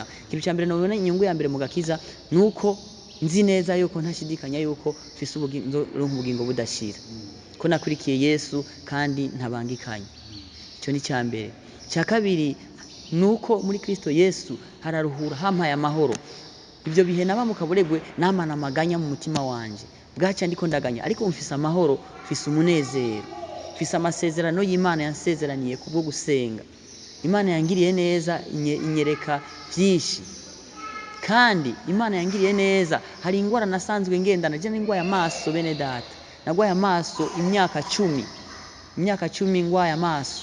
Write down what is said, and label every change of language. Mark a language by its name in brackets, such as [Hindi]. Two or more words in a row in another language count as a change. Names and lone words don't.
[Rundi] Ikintu cya mbere nabona inyungu ya mbere mu gakiza nuko nzi neza yuko ntashidikanya yuko mfise ubugingo budashira, ko nakurikiye Yesu kandi ntabangikanye. Icyo ni cya mbere. Cya kabiri nuko muri Kristo Yesu hararuhura, hampaye amahoro. Ibyo bihe naba mu kaboregwe namana amaganya mu mutima wanje, bwaca ndiko ndaganya, ariko mfise amahoro, mfise umunezero, mfise amasezerano y'Imana yansezeraniye kubwo gusenga. Imana yangiriye neza, inyereka byinshi, kandi Imana yangiriye neza. Hari ingwara nasanzwe ngendana, je n'ingwaya amaso bene data, nagwaye amaso imyaka 10 ngwaye amaso.